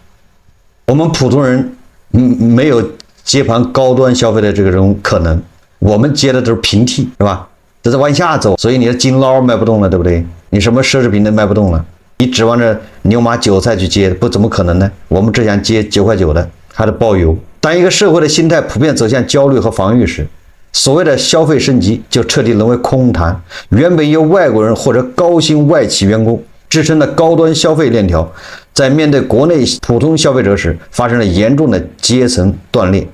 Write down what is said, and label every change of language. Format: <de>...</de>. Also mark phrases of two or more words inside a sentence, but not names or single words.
<zh>我們普通人沒有接盤高端消費的這種可能，我們接的都是平替是吧？都在往下走，所以你的金撈賣不動了，对不对？你什麼奢侈品都賣不动了。你指望着牛马韭菜去接，不怎麼可能呢？我們只想接9塊9的，還得包邮。當一個社會的心態普遍走向焦慮和防禦時，所謂的消費升級就徹底淪為空談。原本由外國人或者高薪外企員工支撐的高端消費鏈條，在面對國內普通消費者時，發生了嚴重的階層斷裂。</zh>